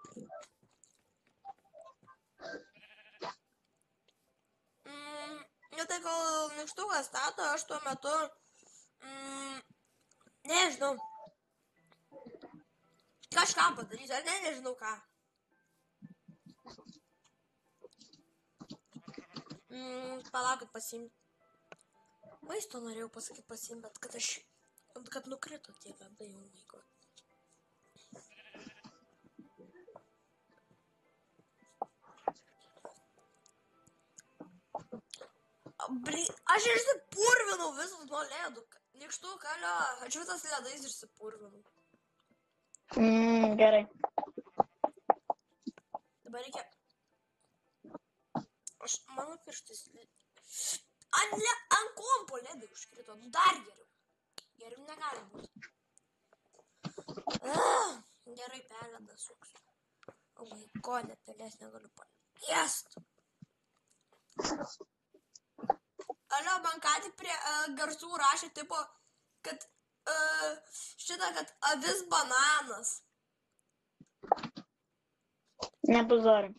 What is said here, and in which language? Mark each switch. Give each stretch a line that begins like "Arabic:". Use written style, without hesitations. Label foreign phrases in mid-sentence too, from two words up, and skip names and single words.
Lithuanian: Nu tai kol nykštukas stato, aš tuo metu, nežinau, kažką padarysiu, ar nežinau ką. Palaukit pasiimti. Maisto norėjau pasakyti pasiimti, bet kad nukrito tie ledai,
English: oh my god.
Lithuanian: Aš išsipurvinau visus nuo ledų. Nykštuk, alio, aš visas ledais išsipurvinau. Gerai. Dabar reikia... Mano pirštis... Ant kompo ledai užkrito, nu dar geriau. Geriau negali būti. Gerai, pelėdą suksiu.
English: O my god,
Lithuanian: net pelės negaliu paliest. Alio, man ką tik prie garsų rašė, tipo, kad kad avis bananas. Nepazorim.